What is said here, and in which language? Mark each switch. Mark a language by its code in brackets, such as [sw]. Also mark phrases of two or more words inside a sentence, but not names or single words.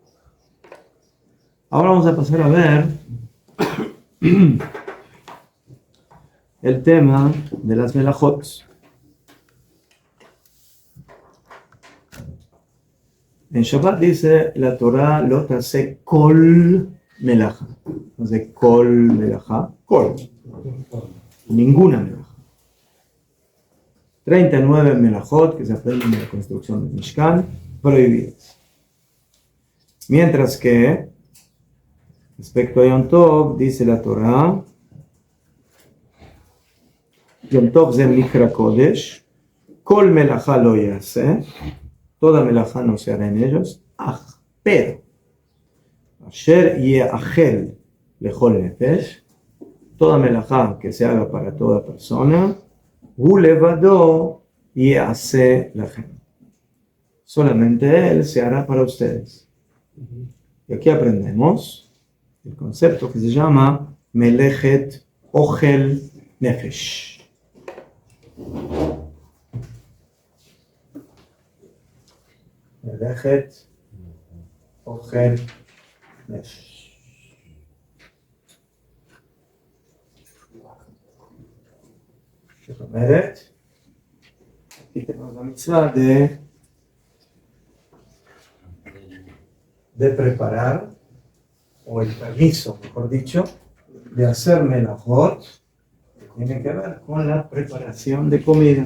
[es] Ahora vamos a pasar a ver el tema de las melajot. En Shabbat dice la Torah [he] לא תעשה כל מלאכה. [es] No sé, [he] כל מלאכה, כל. [es] Ninguna melaja. 39 melajot que se aprenden en la construcción del Mishkan prohibidas. Mientras que respecto a Yom Tov dice la Torah [he] יום טוב זה מקרא קודש, כל מלאכה לא יעשה, [es] toda melajá no se hará en ellos, pero, [he] אשר יאכל לכל נפש, [es] toda melajá que se haga para toda persona, [he] הוא לבדו יעשה לכם, [es] solamente él se hará para ustedes. Y aquí aprendemos el concepto que se llama [he] מלאכת אוכל נפש. מלאכת אוכל נפש. זאת אומרת, [es] aquí tenemos la mitzvah de preparar, o el permiso, mejor dicho, de hacer melajot, que tiene que ver con la preparación de comida.